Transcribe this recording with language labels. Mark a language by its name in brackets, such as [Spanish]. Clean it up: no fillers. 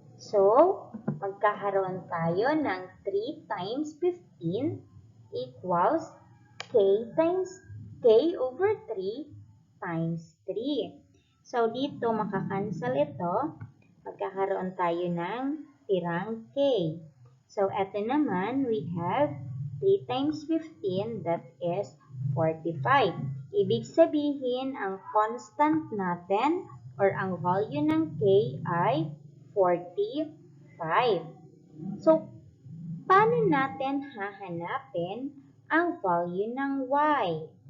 [English] So, [Filipino] magkakaroon tayo ng [English] 3 times 15 equals k over 3 times 3. [Filipino] So, dito makakancel ito. Magkakaroon tayo ng tirang k. [English] So, [Filipino] eto naman, [English] we have 3 times 15, that is 45. [Filipino] Ibig sabihin, ang constant natin or ang value ng k ay 45. So, paano natin hahanapin ang value ng y?